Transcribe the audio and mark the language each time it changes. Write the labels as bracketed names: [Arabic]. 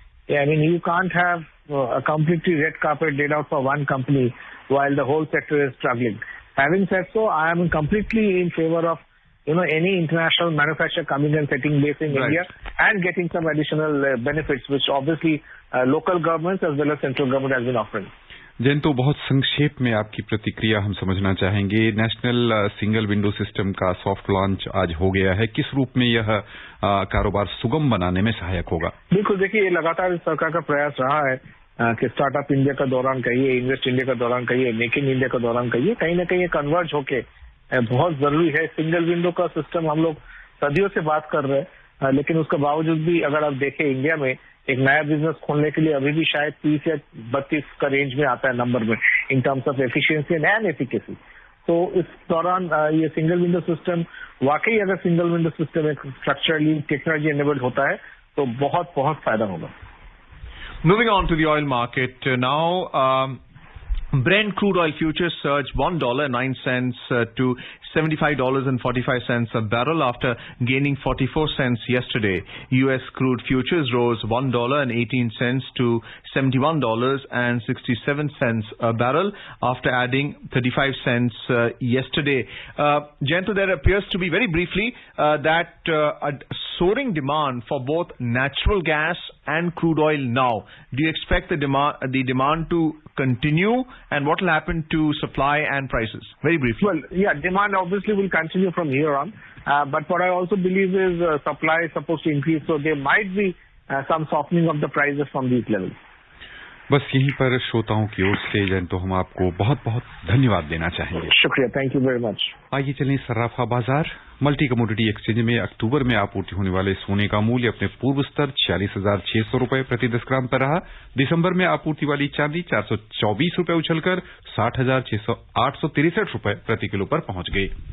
[English] I mean, you can't have a completely red carpet laid out for one company while the whole sector is struggling. Having said so, I am completely in favor of any international manufacturer coming and setting base in India and getting some additional benefits, which obviously local governments as well as central government has been offering. [Hindi] Jayant, बहुत संक्षेप में आपकी प्रतिक्रिया हम समझना चाहेंगे। National single window system का soft launch आज हो गया है, किस रूप में यह कारोबार सुगम बनाने में सहायक होगा? बिल्कुल, देखिए, ये लगातार सरकार का प्रयास रहा है कि स्टार्टअप इंडिया का दौरान कहिए, इन्वेस्ट इंडिया का दौरान कहिए, मेक इन इंडिया का दौरान कहिए, कहीं ना कहीं ये कन्वर्ज होके बहुत जरूरी है। सिंगल विंडो का सिस्टम हम लोग सदियों से बात कर रहे हैं, लेकिन उसके बावजूद भी अगर आप देखें इंडिया में एक नया बिजनेस खोलने के लिए अभी भी शायद 30 या 32 का रेंज में आता है नंबर में, [English] In terms of efficiency and efficacy. [Hindi] तो इस दौरान ये सिंगल विंडो सिस्टम वाकई, अगर सिंगल विंडो सिस्टम एक [English] structurally technology enabled [Hindi] होता है तो बहुत बहुत फायदा होगा। [English] Moving on to the oil market now. Brent crude oil futures surged $1.09 to $75.45 a barrel after gaining 44 cents yesterday. U.S. crude futures rose $1.18 to $71.67 a barrel after adding 35 cents yesterday. Jayant, there appears to be, very briefly, that a soaring demand for both natural gas and crude oil now. Do you expect the demand to continue, and what will happen to supply and prices? Very briefly. Well, yeah, demand obviously will continue from here on, but what I also believe is supply is supposed to increase, so there might be some softening of the prices from these levels. [Hindi] बस यहीं पर श्रोताओं की ओर से जयंत, तो हम आपको बहुत बहुत धन्यवाद देना चाहेंगे। शुक्रिया, [English] Thank you very much. [Hindi] आइए चलें सर्राफा बाजार। मल्टी कमोडिटी एक्सचेंज में अक्टूबर में आपूर्ति होने वाले सोने का मूल्य अपने पूर्व स्तर 46,600 रुपए प्रति 10 ग्राम पर रहा। दिसंबर में आपूर्ति वाली चांदी 424 रुपए उछलकर 60,863 रुपए प्रति किलो पर पहुंच गई।